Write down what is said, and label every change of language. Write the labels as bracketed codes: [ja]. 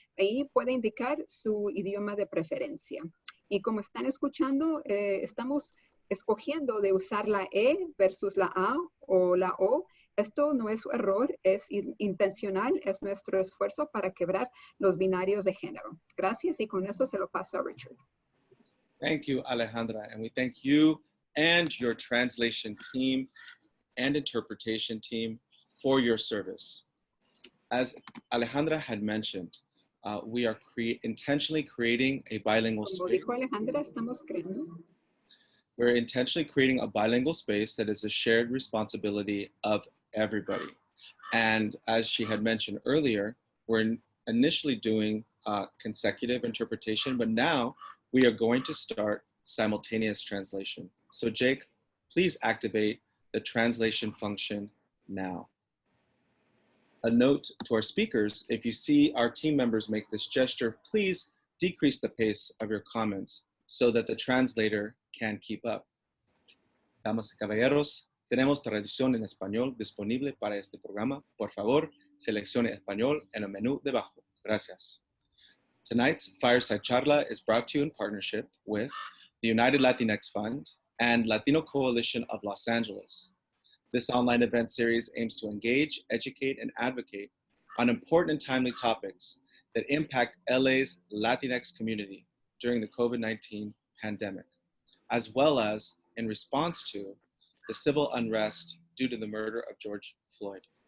[es] Ahí puede indicar su idioma de preferencia. Y como están escuchando, estamos escogiendo de usar la E versus la A o la O. Esto no es un error, es intencional, es nuestro esfuerzo para quebrar los binarios de género. Gracias y con eso se lo paso a Richard. [en] Thank you, Alejandra, and we thank you and your translation team and interpretation team for your service. As Alejandra had mentioned, we are intentionally creating a bilingual [es] Como [en] space. [es] dijo Alejandra, estamos creando. [en] We're intentionally creating a bilingual space that is a shared responsibility of everybody. And as she had mentioned earlier, we're initially doing consecutive interpretation, but now we are going to start simultaneous translation. So Jake, please activate the translation function now. A note to our speakers, if you see our team members make this gesture, please decrease the pace of your comments so that the translator can keep up. [es] Damas y caballeros, tenemos traducción en español disponible para este programa. Por favor, seleccione español en el menú debajo. Gracias. [en] Tonight's Fireside Charla is brought to you in partnership with the United Latinx Fund and Latino Coalition of Los Angeles. This online event series aims to engage, educate, and advocate on important and timely topics that impact LA's Latinx community during the COVID-19 pandemic, as well as in response to the civil unrest due to the murder of George Floyd.